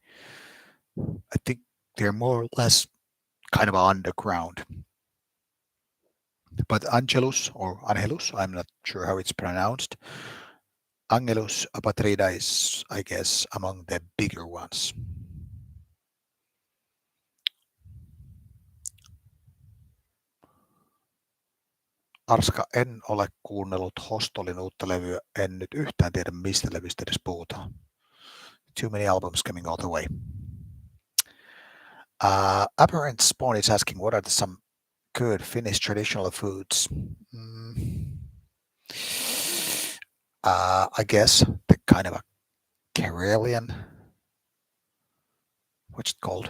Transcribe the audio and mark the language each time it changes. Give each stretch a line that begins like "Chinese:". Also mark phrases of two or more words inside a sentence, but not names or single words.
English: I think they're more or less kind of underground. But Angelus or Angelus, I'm not sure how it's pronounced. Angelus Apatrida is, I guess, among the bigger ones.
Finnish: Arska, en ole kuunnellut Hostolin uutta levyä, en nyt yhtään tiedä mistä levystä edes puhutaan.
English: Too many albums coming all the way. Apparent Spawn is asking what are some good Finnish traditional foods. I guess the kind of a Karelian, what's it called?